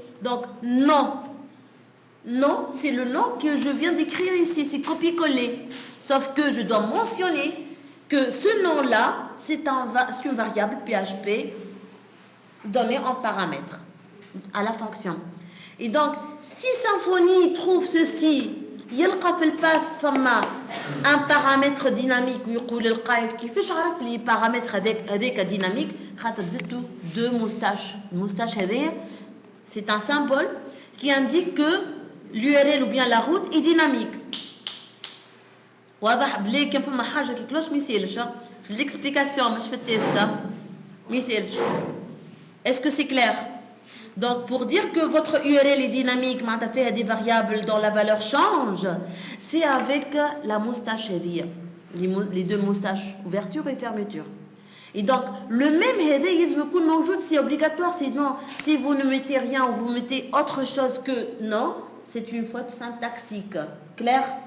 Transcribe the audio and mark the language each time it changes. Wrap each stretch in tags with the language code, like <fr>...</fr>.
<fr>Donc non, c'est le nom que je viens d'écrire ici, c'est copier-coller. Sauf que je dois mentionner que ce nom-là, c'est une variable PHP donnée en paramètre à la fonction. Et donc, si Symfony trouve ceci,</fr> <ar>يلقى في الباث ثم</ar> <fr>un paramètre dynamique</fr> <ar>ويقول القائد كيفاش عرف لي paramètre هذاك ديناميك خاطر زدتو</ar> <fr>deux moustaches. المoustache هذايا c'est un symbole qui indique que l'URL ou bien la route est dynamique.</fr> <ar>واضح بلي كان فما حاجه كي كلوش ما يسالش في l'explication مش في التيست ما يسالش.</ar> <fr>Est-ce que c'est clair? Donc pour dire que votre URL est dynamique, معناتها des variables dont la valeur change, c'est avec la moustache هذيا, les deux moustaches, ouverture et fermeture. Et donc le même هذا</fr> <ar>يلزم يكون موجود,</ar> <fr>c'est obligatoire, sinon si vous ne mettez rien ou vous mettez autre chose que non, c'est une faute syntaxique. Clair?</fr>